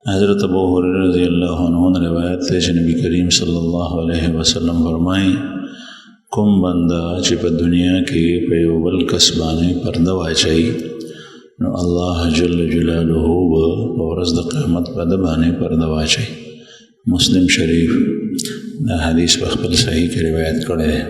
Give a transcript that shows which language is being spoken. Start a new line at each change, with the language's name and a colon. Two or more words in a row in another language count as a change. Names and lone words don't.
Urdu: حضرت ابو ہریرہ رضی اللہ عنہ نے روایت ہے کہ نبی کریم صلی اللہ علیہ وسلم فرمائیں
Pashto: کوم بندا چې په دنیا کې په یو بل کس باندې پرده واچوي نو الله جل جلاله به په ورځ د قیامت په ده باندې پرده واچوي. مسلم شریف دا حدیث په خپل صحیح کې روایت کړی دی.